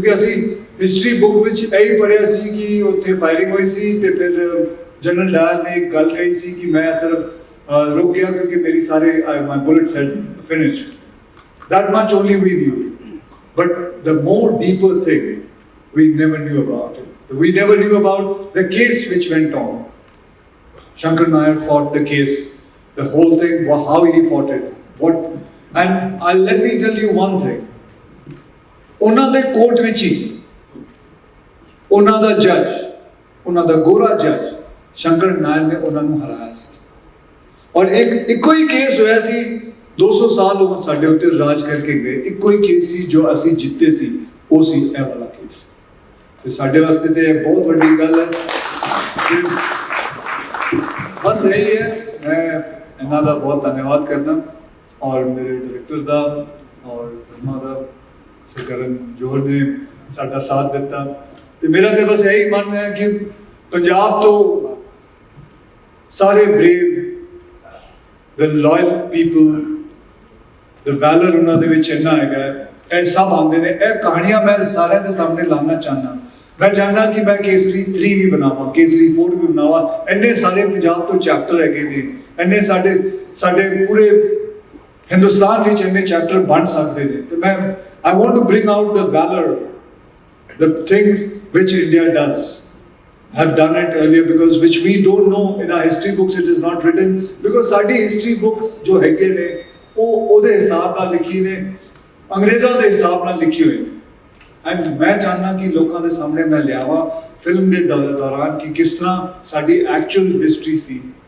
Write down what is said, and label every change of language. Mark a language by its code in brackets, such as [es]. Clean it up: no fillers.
[pa] ਕਿਉਂਕਿ ਅਸੀਂ history book ਵਿੱਚ ਇਹੀ ਪੜ੍ਹਿਆ ਸੀ ਕਿ ਉੱਥੇ ਫਾਇਰਿੰਗ ਹੋਈ ਸੀ ਤੇ ਫਿਰ ਜਨਰਲ ਡਾਇਰ ਨੇ ਇੱਕ ਗੱਲ ਕਹੀ ਸੀ ਕਿ ਮੈਂ ਸਿਰਫ ਰੁਕ ਗਿਆ ਕਿਉਂਕਿ ਮੇਰੀ ਸਾਰੇ [en] My bullets had finished. That much only we knew. But the more deeper thing, we never knew about it. We never knew about the case which went on. Shankar Nair fought the case, the whole thing, how he fought it. And let me tell you one thing. [pa] ਉਹਨਾਂ ਦੇ court ਵਿੱਚ ਹੀ ਉਹਨਾਂ ਦਾ ਜੱਜ, ਉਹਨਾਂ ਦਾ ਗੋਰਾ ਜੱਜ ਸ਼ੰਕਰ ਨਾਇਰ ਨੇ ਉਹਨਾਂ ਨੂੰ ਹਰਾਇਆ ਸੀ। ਔਰ ਇੱਕੋ ਹੀ ਕੇਸ ਹੋਇਆ ਸੀ, 200 ਸਾਲ ਉਹ ਸਾਡੇ ਉੱਤੇ ਰਾਜ ਕਰਕੇ ਗਏ। ਇੱਕੋ ਹੀ ਕੇਸ ਸੀ ਜੋ ਅਸੀਂ ਜਿੱਤੇ ਸੀ, ਉਹ ਸੀ ਇਹ ਵਾਲਾ ਕੇਸ। ਤੇ ਸਾਡੇ ਵਾਸਤੇ ਤੇ ਇਹ ਬਹੁਤ ਵੱਡੀ ਗੱਲ ਹੈ। ਬਸ ਇਹੀ ਹੈ, ਮੈਂ ਇਹਨਾਂ ਦਾ ਬਹੁਤ ਧੰਨਵਾਦ ਕਰਨਾ ਔਰ ਮੇਰੇ ਡਾਇਰੈਕਟਰ ਦਾ ਔਰ ਧਰਮਾ ਦਾ ਕਰਨ ਜੋਹਰ ਨੇ ਸਾਡਾ ਸਾਥ ਦਿੱਤਾ। ਤੇ ਮੇਰਾ ਤੇ ਬਸ ਇਹੀ ਮੰਨਣਾ ਹੈ ਕਿ ਪੰਜਾਬ ਤੋਂ ਸਾਰੇ brave, [en] the loyal people, the valor [pa] ਉਹਨਾਂ ਦੇ ਵਿੱਚ ਇੰਨਾ ਹੈਗਾ, ਇਹ ਸਭ ਆਉਂਦੇ ਨੇ। ਇਹ ਕਹਾਣੀਆਂ ਮੈਂ ਸਾਰਿਆਂ ਦੇ ਸਾਹਮਣੇ ਲਾਉਣਾ ਚਾਹੁੰਦਾ। ਮੈਂ ਚਾਹੁੰਦਾ ਕਿ ਮੈਂ ਕੇਸਰੀ 3 ਵੀ ਬਣਾਵਾਂ, ਕੇਸਰੀ 4 ਵੀ ਬਣਾਵਾਂ। ਇੰਨੇ ਸਾਰੇ ਪੰਜਾਬ ਤੋਂ ਚੈਪਟਰ ਹੈਗੇ ਨੇ, ਇੰਨੇ ਸਾਡੇ ਪੂਰੇ ਹਿੰਦੁਸਤਾਨ ਵਿੱਚ ਇੰਨੇ ਚੈਪਟਰ ਬਣ ਸਕਦੇ ਨੇ। ਤੇ ਮੈਂ [en] I want to bring out the valor, the things which India does. Have done it earlier because which we don't know in our history books. It is not written because [pa] ਸਾਡੀ history books ਜੋ ਹੈਗੇ ਨੇ ਉਹ ਉਹਦੇ ਹਿਸਾਬ ਨਾਲ ਲਿਖੀ ਨੇ, ਅੰਗਰੇਜ਼ਾਂ ਦੇ ਹਿਸਾਬ ਨਾਲ ਲਿਖੀ ਹੋਈ ਨੇ। ਐਂਡ ਮੈਂ ਚਾਹੁੰਦਾ ਕਿ ਲੋਕਾਂ ਦੇ ਸਾਹਮਣੇ ਮੈਂ ਲਿਆਵਾਂ ਫਿਲਮ ਦੇ ਦੌਰਾਨ ਕਿ ਕਿਸ ਤਰ੍ਹਾਂ ਸਾਡੀ ਐਕਚੁਅਲ ਹਿਸਟਰੀ ਸੀ।